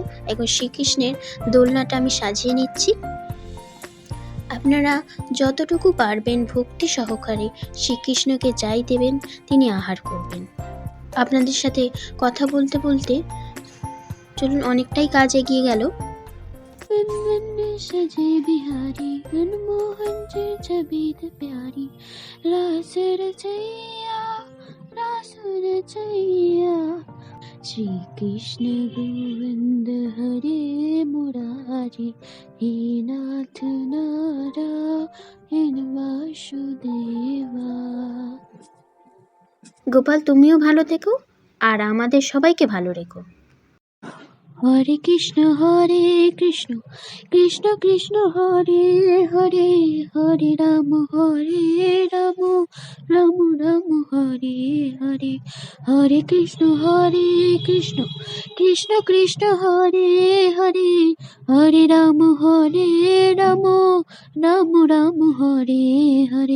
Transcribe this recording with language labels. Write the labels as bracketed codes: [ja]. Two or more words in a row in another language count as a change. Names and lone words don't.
[bn] এখন শ্রীকৃষ্ণের দোলনাটা আমি সাজিয়ে নিচ্ছি। আপনারা যতটুকু পারবেন ভক্তি সহকারে শ্রীকৃষ্ণকে যাই দেবেন তিনি আহার করবেন। আপনাদের সাথে কথা বলতে বলতে চলুন, অনেকটাই কাজ এগিয়ে গেল। [hi] सजे बिहारी मनमोहन छबीत प्यारी रास रचैया श्री कृष्ण गोविंद हरे मुरारी हे नाथ नारायण वासुदेवा। [bn] গোপাল, তুমিও ভালো থেকো আর আমাদের সবাইকে ভালো রেখো। হরে কৃষ্ণ কৃষ্ণ কৃষ্ণ হরে হরে, হরে রাম রাম রাম হরে হরে, হরে কৃষ্ণ কৃষ্ণ কৃষ্ণ হরে হরে, হরে রাম রাম রাম হরে হরে।